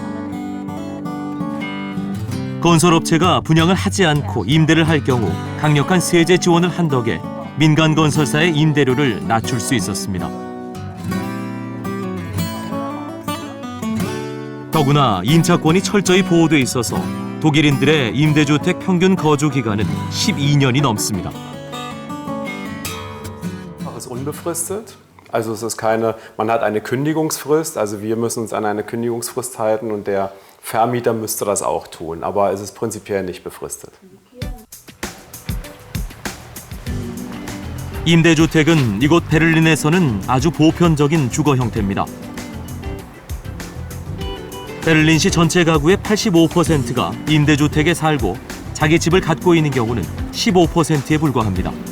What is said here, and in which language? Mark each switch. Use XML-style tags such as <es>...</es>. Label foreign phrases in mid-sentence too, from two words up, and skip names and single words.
<ko>건설업체가 분양을 하지 않고 임대를 할 경우 강력한 세제 지원을 한 덕에 민간 건설사의 임대료를 낮출 수 있었습니다. 더구나 인차권이 철저히 보호돼 있어서 독일인들의 임대주택 평균 거주 기간은 12년이 넘습니다.</ko> <de>Es ist unbefristet. Also es ist keine, man hat eine Kündigungsfrist, also wir müssen uns an eine Kündigungsfrist halten und der Vermieter müsste das auch tun, aber es ist prinzipiell nicht befristet.</de> <ko>임대주택은 이곳 베를린에서는 아주 보편적인 주거 형태입니다. 베를린시 전체 가구의 85%가 임대주택에 살고 자기 집을 갖고 있는 경우는 15%에 불과합니다.</ko>